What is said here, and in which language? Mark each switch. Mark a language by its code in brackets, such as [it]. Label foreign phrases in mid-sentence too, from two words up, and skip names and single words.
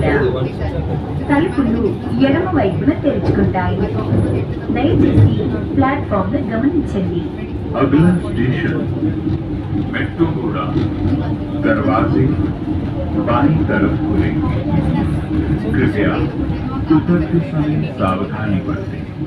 [te] తలుపులు ఎడమ వైపున తెరుచుకుంటాయి. దయచేసి ప్లాట్ఫామ్ ను గమనించండి. [hi] अगला स्टेशन मेट्रोगोड़ा दरवाजे बाईं तरफ खुलेंगे कृपया उतरते समय सावधानी बरतें